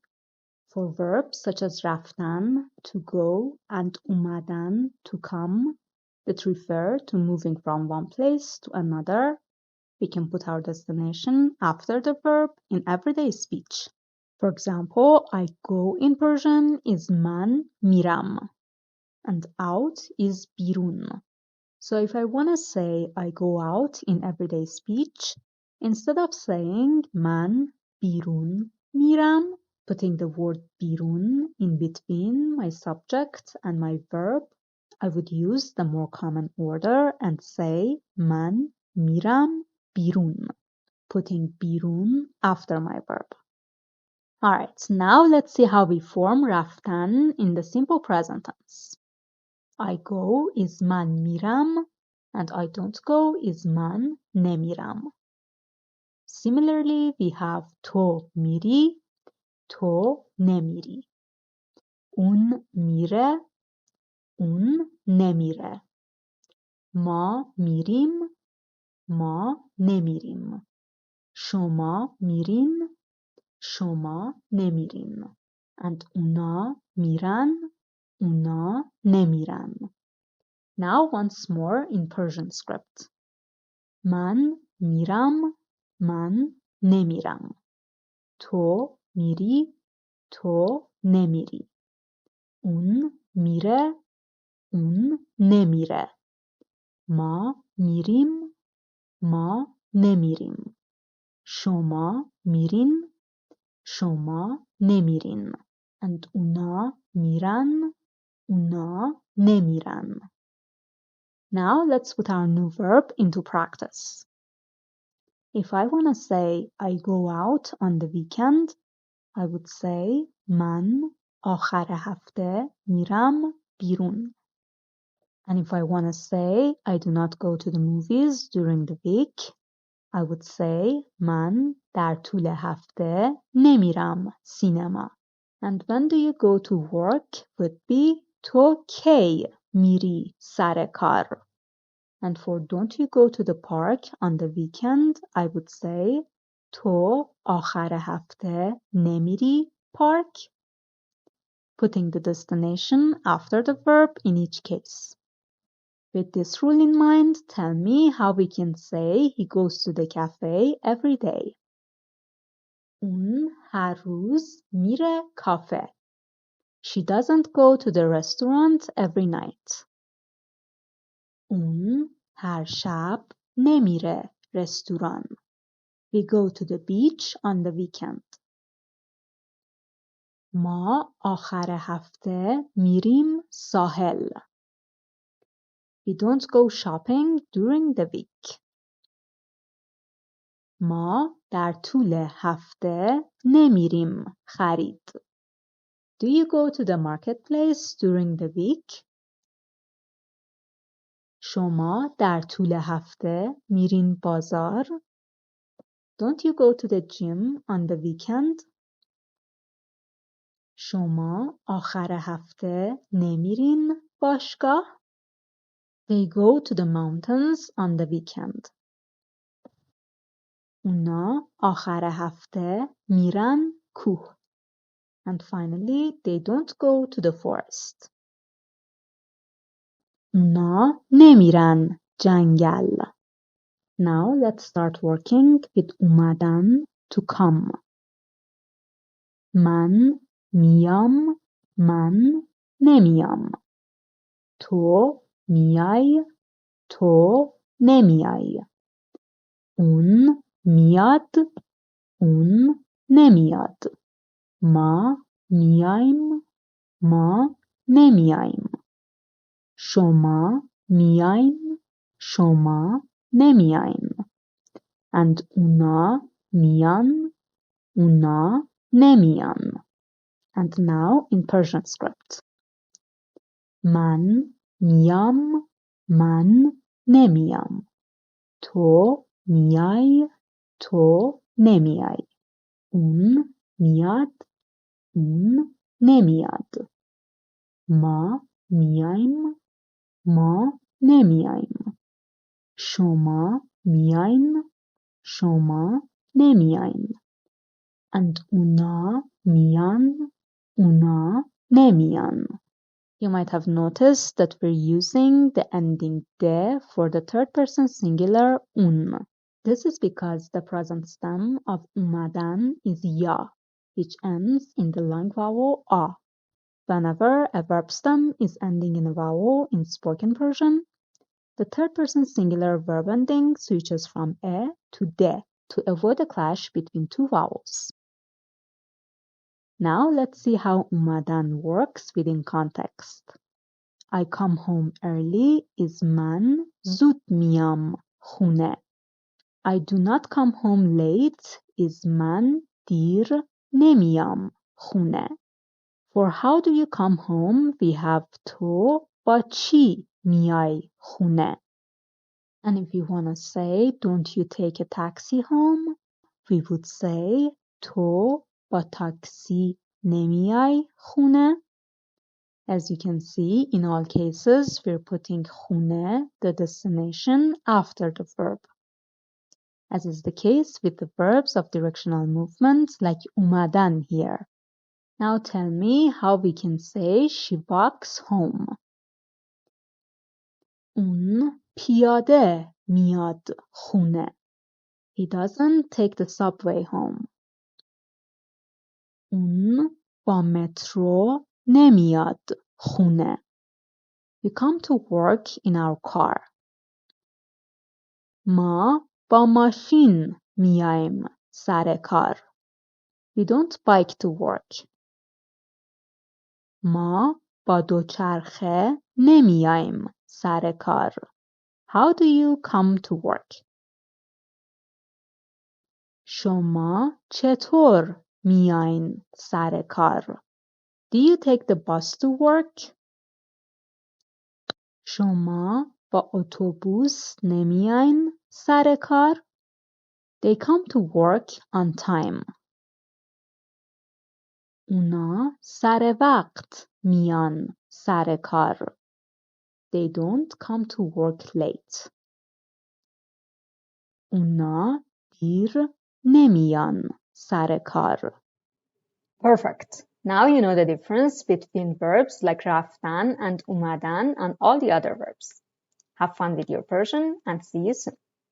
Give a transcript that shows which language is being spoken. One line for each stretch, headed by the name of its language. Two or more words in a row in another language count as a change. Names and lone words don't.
English: For verbs such as Raftan, to go, and Umadan, to come, that refer to moving from one place to another, we can put our destination after the verb in everyday speech. For example, I go in Persian is
Persian: من میرم,
English: and out is birun. So if I want to say I go out in everyday speech, instead of saying
Persian: من بیرون میرم,
English: putting the word birun in between my subject and my verb, I would use the more common order and say
Persian: من میرم بیرون,
English: putting birun after my verb. Alright, now let's see how we form Raftan in the simple present tense. I go is
Persian: من میرم,
English: and I don't go is
Persian: من نمیرم.
English: Similarly, we have
Persian: تو میری، تو نمیری. اون میره، اون نمیره. ما میریم، ما نمیریم. شما میرین، شما نمیرین. And اونا میرن، اونا نمیرن.
English: Now once more in Persian script.
Persian: من میرم، من نمیرم. تو میری، تو نمیری. اون میره، اون نمیره. ما میریم، ما نمیریم. شما میرین، شما نمیرین. And اونا میرن، اونا نمیرن.
English: Now let's put our new verb into practice. If I want to say I go out on the weekend, I would say
Persian: من آخر هفته میرم بیرون.
English: And if I want to say I do not go to the movies during the week, I would say
Persian: من در طول هفته نمیرم سینما.
English: And when do you go to work would be
Persian: تو کی میری سر کار.
English: And for don't you go to the park on the weekend, I would say
Persian: تو آخر هفته نمیری park,
English: putting the destination after the verb in each case. With this rule in mind, tell me how we can say he goes to the cafe every day.
Persian: اون هر روز میره کافه.
English: She doesn't go to the restaurant every night.
Persian: اون هر شب نمیره رستوران.
English: We go to the beach on the weekend.
Persian: ما آخر هفته میریم ساحل.
English: We don't go shopping during the week.
Persian: ما در طول هفته نمیریم خرید.
English: Do you go to the marketplace during the week?
Persian: شما در طول هفته میرین بازار.
English: Don't you go to the gym on the weekend?
Persian: شما آخر هفته نمیرین باشگاه.
English: They go to the mountains on the weekend.
Persian: اونا آخر هفته میرن کوه.
English: And finally, they don't go to the forest.
Persian: اونا نمیرن جنگل.
English: Now let's start working with Umadan to come.
Persian: من میام، من نمیام. تو میای، تو نمیای. اون میاد، اون نمیاد. ما میایم، ما نمیایم. شما میاین شما نمیاین and اونا میان اونا نمیان.
English: And now in Persian script.
Persian: من میام من نمیام تو میای تو نمیای اون میاد اون نمیاد ما میایم ما نمیایم شما میاین شما نمیاین and اونا میان اونا نمیان.
English: You might have noticed that we're using the ending de for the third person singular un. This is because the present stem of Umadan is ya, which ends in the long vowel a. Whenever a verb stem is ending in a vowel in spoken Persian, the third person singular verb ending switches from e to de to avoid a clash between two vowels. Now let's see how Umadan works within context. I come home early is
Persian: من زود میام خونه.
English: I do not come home late is
Persian: من دیر نمیام خونه.
English: For how do you come home we have
Persian: تو با چی میای خونه.
English: And if you want to say don't you take a taxi home we would say
Persian: تو با تاکسی نمیای خونه.
English: As you can see, in all cases, we're putting خونه, the destination, after the verb. As is the case with the verbs of directional movement like umadan here. Now tell me how we can say she walks home.
Persian: اون پیاده میاد خونه.
English: He doesn't take the subway home.
Persian: اون با مترو نمیاد خونه.
English: We come to work in our car.
Persian: ما با ماشین میایم سر کار.
English: We don't bike to work.
Persian: ما با دوچرخه نمیایم سر کار.
English: How do you come to work?
Persian: شما چطور میاین سر کار؟
English: Do you take the bus to work?
Persian: شما با اتوبوس نمیاین سر کار؟
English: They come to work on time.
Persian: اونا سر وقت میان سر کار.
English: They don't come to work late.
Persian: اونا دیر نمیان سر کار.
English: Perfect. Now you know the difference between verbs like Raftan and Umadan and all the other verbs. Have fun with your Persian and see you soon.